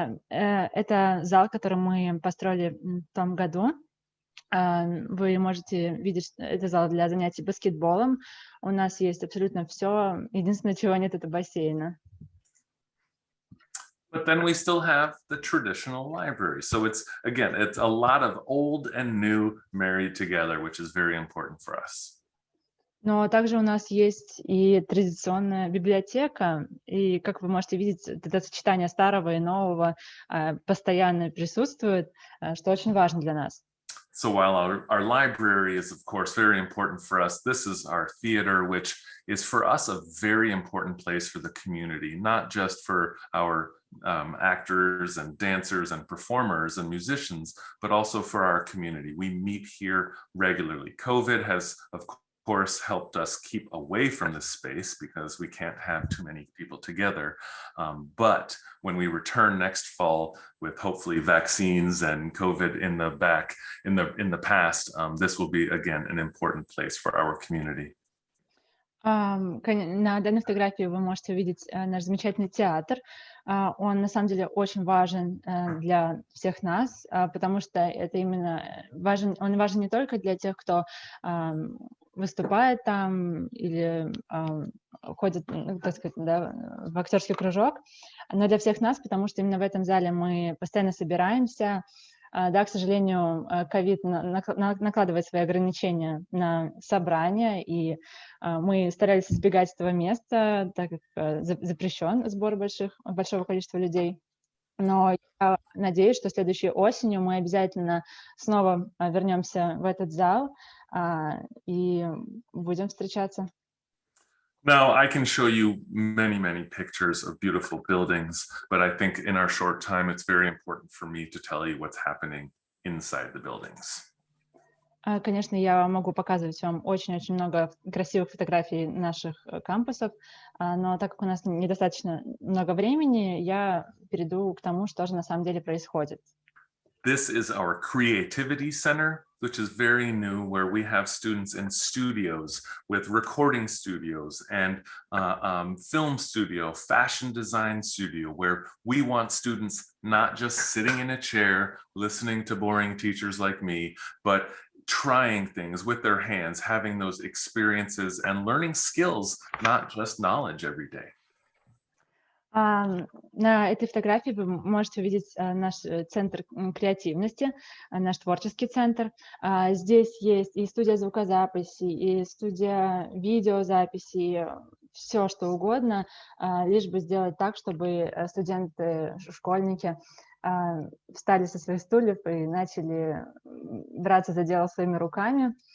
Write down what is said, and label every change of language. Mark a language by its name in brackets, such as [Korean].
[Russian] Это зал, который мы построили в том году. Вы можете видеть, это зал для занятий баскетболом. У нас есть абсолютно все. Единственное, чего нет, это бассейна. [English] But then we still have the traditional library. So it's a lot of old and new married together, which is very important for us. [Russian] Но также у нас есть и традиционная библиотека, и, как вы можете видеть, это сочетание старого и нового постоянно присутствует, что очень важно для нас. [English] So while our library is, of course, very important for us, this is our theater, which is for us a very important place for the community, not just for our actors and dancers and performers and musicians, but also for our community. We meet here regularly. COVID has, of course, helped us keep away from this space because we can't have too many people together. But when we return next fall with hopefully vaccines and COVID in the past, this will be again an important place for our community. [Russian] На данной фотографии вы можете увидеть наш замечательный театр. Он на самом деле очень важен для всех нас, потому что это именно он важен не только для тех, кто выступает там или ходит, так сказать, да, в актерский кружок, но для всех нас, потому что именно в этом зале мы постоянно собираемся. Да, к сожалению, ковид накладывает свои ограничения на собрания, и мы старались избегать этого места, так как запрещен сбор большого количества людей. Но я надеюсь, что следующей осенью мы обязательно снова вернемся в этот зал и будем встречаться. [English] Now, I can show you many, many pictures of beautiful buildings, but I think in our short time, it's very important for me to tell you what's happening inside the buildings. [Russian] Конечно, я могу показывать вам очень-очень много красивых фотографий наших кампусов, но так как у нас недостаточно много времени, я перейду к тому, что же на самом деле происходит. [English] This is our creativity center, which is very new, where we have students in studios with recording studios and film studio, fashion design studio, where we want students not just sitting in a chair, listening to boring teachers like me, but trying things with their hands, having those experiences and learning skills, not just knowledge every day. [Russian] На этой фотографии вы можете увидеть наш центр креативности, наш творческий центр. Здесь есть и студия звукозаписи, и студия видеозаписи, все что угодно, лишь бы сделать так, чтобы студенты, школьники встали со своих стульев и начали браться за дело своими руками.